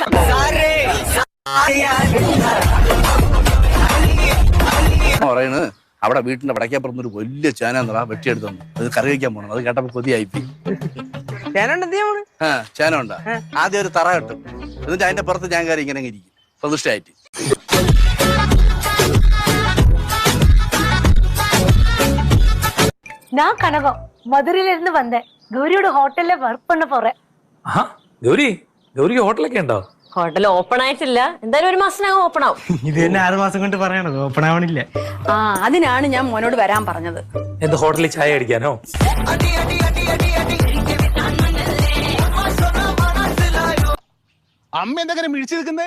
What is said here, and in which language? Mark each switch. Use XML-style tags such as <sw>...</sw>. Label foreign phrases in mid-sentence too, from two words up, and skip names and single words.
<ml>പറയുന്നത് അവിടെ വീട്ടിന്റെ വടക്കേപ്പുറത്ത് ഒരു വലിയ ചേന വെട്ടിയെടുത്തു. അത് കറി വയ്ക്കാൻ പോകണം. അത് കേട്ടപ്പോ കൊതിയായിപ്പോയി. ചേന ഉണ്ടാ ആദ്യം ഒരു തറ കെട്ടും, എന്നിട്ട് അതിന്റെ പുറത്ത് ഞാൻ കയറി ഇങ്ങനെ ഇരിക്കും പ്രതിഷ്ഠയായിട്ട്.</ml> <ta>நான் கனகம் மதுரையில இருந்து வந்தேன். கௌரியோட ஹோட்டல்ல ஒர்க் பண்ண போறேன்.</ta> <ml>ഗൗരിക്ക് ഹോട്ടലൊക്കെ ഉണ്ടോ? ഹോട്ടൽ ഓപ്പൺ ആയിട്ടില്ല, എന്തായാലും ഒരു മാസത്തിനകം ഓപ്പൺ ആവും. ഇത് തന്നെ 6 മാസം കൊണ്ട് പറയണത് ഓപ്പൺ ആവണില്ല. അതിനാണ് ഞാൻ മോനോട് വരാൻ പറഞ്ഞത്. എന്ത് ഹോട്ടലിൽ ചായ അടിക്കാനോ? അമ്മ എന്തെങ്കിലും മിഴിച്ചു നിൽക്കുന്നേ?</ml>